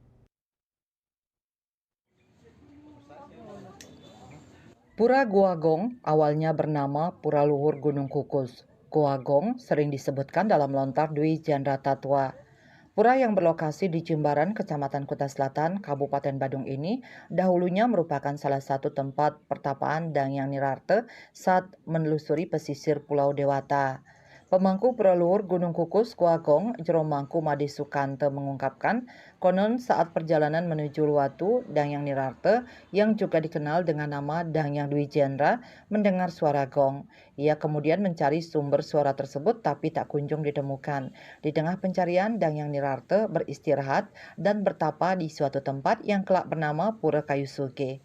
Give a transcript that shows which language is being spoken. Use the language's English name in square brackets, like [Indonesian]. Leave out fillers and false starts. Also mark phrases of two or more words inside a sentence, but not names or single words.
[Indonesian] Pura Goa Gong awalnya bernama Pura Luhur Gunung Kukus. Goa Gong sering disebutkan dalam lontar Dwi Jandra Tatwa. Pura yang berlokasi di Jimbaran, Kecamatan Kuta Selatan, Kabupaten Badung ini dahulunya merupakan salah satu tempat pertapaan Dangyang Nirarte saat menelusuri pesisir Pulau Dewata. Pemangku Pura Luhur Gunung Kukus Goa Gong, Jero Mangku Made Sukante mengungkapkan, konon saat perjalanan menuju Luwatu, Dangyang Nirarte, yang juga dikenal dengan nama Dangyang Dwi Jendra, mendengar suara gong. Ia kemudian mencari sumber suara tersebut tapi tak kunjung ditemukan. Di tengah pencarian, Dangyang Nirarte beristirahat dan bertapa di suatu tempat yang kelak bernama Pura Kayu Suke.